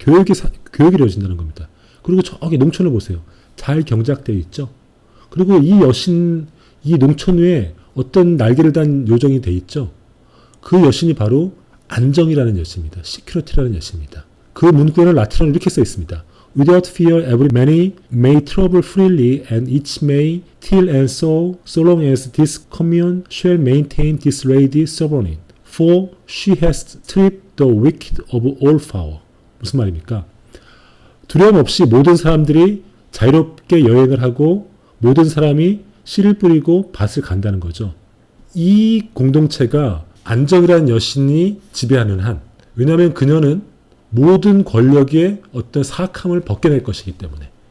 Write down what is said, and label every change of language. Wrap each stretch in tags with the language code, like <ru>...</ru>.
<ko>교육이 이루어진다는 겁니다. 그리고 저기 농촌을 보세요. 잘 경작되어 있죠. 그리고 이 농촌 위에 어떤 날개를 단 요정이 돼 있죠. 그 여신이 바로 안정이라는 여신입니다. 시큐리티라는 여신입니다. 그 문구에는 라틴어로 이렇게 써 있습니다.</ko> <en>Without fear, every many may travel freely, and each may till and so long as this commune shall maintain this lady sovereign. For she has stripped the wicked of all power.</en> <ko>무슨 말입니까? 두려움 없이 모든 사람들이 자유롭게 여행을 하고 모든 사람이 씨를 뿌리고 밭을 간다는 거죠. 이 공동체가 안정이라는 여신이 지배하는 한, 왜냐하면 그녀는 모든 권력의 어떤 사악함을 벗겨낼 것이기 때문에.</ko>